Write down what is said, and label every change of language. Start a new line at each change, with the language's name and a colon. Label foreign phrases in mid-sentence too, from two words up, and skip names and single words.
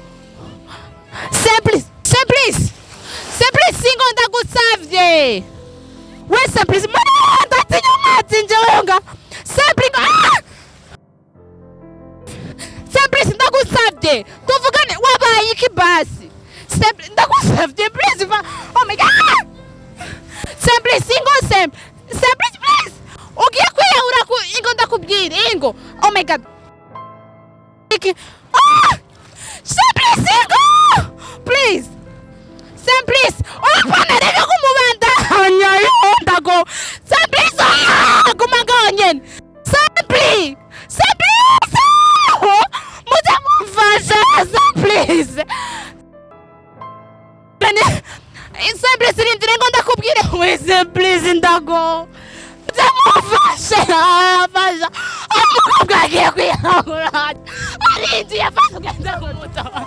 Rundi: Simplice singo ndagusavye we Simplice ndatinya amazi njewonga Simplice ndagusavye tuvugane wabaye iki basi ndagusavye please
English: oh my god
Rundi: Simplice please ugiye kwiyahura ingo ndakubwira ingo
English: oh my god
Rundi: Simplice ingo please Simplice upanareka kumubanda ndago Simplice gumaganye Simplice muza mumfasha Simplice Simplice rindire ngo ndakubwire we Simplice ndago muza mumfasha abaza umukobwa agiye kwihahura arinzi yafashe ugenda kumuta